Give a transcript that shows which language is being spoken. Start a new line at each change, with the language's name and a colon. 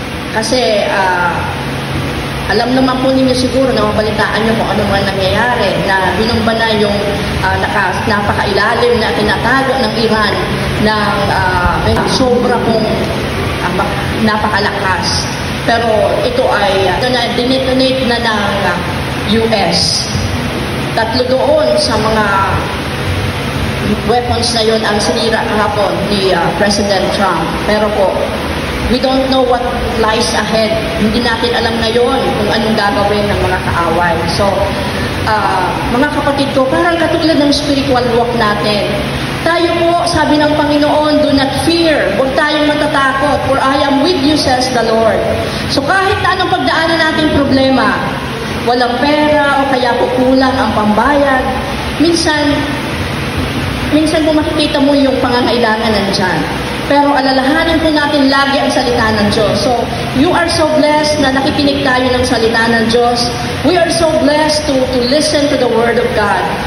Filipino: Kasi alam naman po ninyo siguro na mabalitaan nyo kung ano man nangyayari, na binumba na yung napakailalim na tinatago ng Iran ng sobra pong napakalakas. Pero ito ay dinetonate na ng US. 3 doon sa mga weapons na yun ang sinira kahapon ni President Trump. Pero po,
English: we don't know what lies ahead.
Filipino: Hindi natin alam ngayon kung anong gagawin ng mga kaaway. So, mga kapatid ko, parang katulad ng spiritual walk natin. Tayo po, sabi ng Panginoon,
English: do not fear.
Filipino: Huwag tayong matatakot,
English: for I am with you, says the Lord.
Filipino: So kahit na anong pagdaanan nating problema, walang pera o kaya po kulang ang pambayad, minsan po makikita mo yung pangangailangan nandyan. Pero alalahanin po natin lagi ang salita ng Diyos.
English: So, you are so blessed
Filipino: na nakikinig tayo ng salita ng Diyos.
English: We are so blessed to listen to the Word of God.